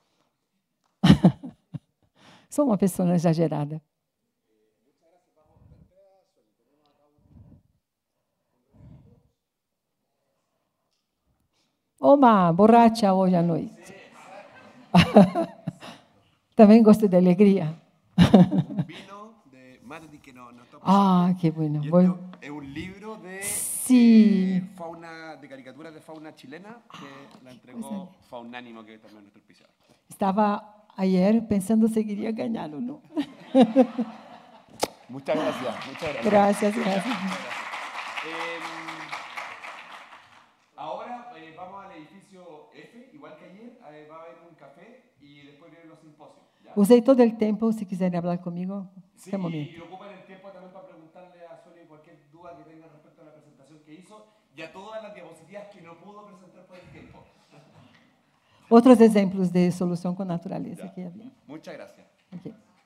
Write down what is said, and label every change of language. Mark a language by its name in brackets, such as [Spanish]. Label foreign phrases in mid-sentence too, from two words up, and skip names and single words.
[Portuguese] Sou uma pessoa exagerada. Uma borracha hoje à noite. Também gosto de alegria. [Spanish] Vino de Madrid que no está Ah, que bueno. Y esto es un libro de Sí. fauna, de caricaturas de fauna chilena que la entregó Faunánimo, que es también nuestro auspiciador. [Portuguese] Estava ayer pensando se iria ganhar ou não. [Spanish] Muchas gracias, muchas gracias. Gracias, gracias. Ahora vamos al edificio F, igual que ayer, va a haber un café y después vienen los simposios. ¿Ya? [Portuguese] Usei todo o tempo, se quiserem falar comigo, [Spanish] Sí, [Portuguese] é o momento. [Spanish] y ocupan el tiempo también para preguntarle a Sueli cualquier duda que tenga respecto a la presentación que hizo y a todas las diapositivas que no pudo presentar por el tiempo. [Portuguese] Outros exemplos de solução com natureza que havia. [Spanish] Muchas gracias. Okay.